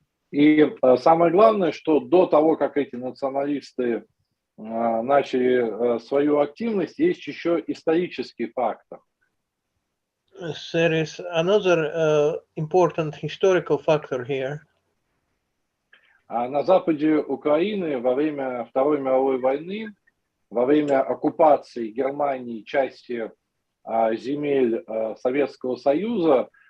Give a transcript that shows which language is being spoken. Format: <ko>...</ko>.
<ru>И самое главное, что до того, как эти националисты начали свою активность, есть еще исторический фактор.</ru> <en>There is another important historical factor here.</en> <ru>На западе Украины во время Второй мировой войны, во время оккупации Германии части земель Советского Союза,</ru>